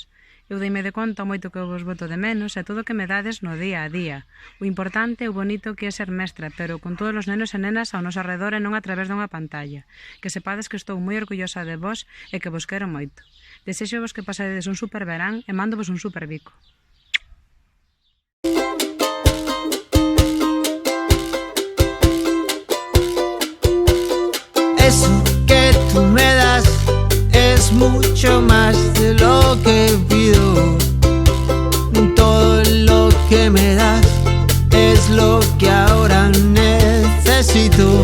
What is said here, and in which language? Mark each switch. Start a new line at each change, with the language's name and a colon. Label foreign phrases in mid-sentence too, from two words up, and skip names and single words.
Galician: Eu deime de conta o moito que vos boto de menos e todo o que me dades no día a día. O importante e o bonito que é ser mestra, pero con todos os nenos e nenas ao noso arredor e non a través dunha pantalla. Que sepades que estou moi orgullosa de vos e que vos quero moito. Desexo-vos que pasadedes un super verán e mándovos un super bico.
Spanish: Eso que tú me das es mucho más de lo que pido. Todo lo que me das es lo que ahora necesito.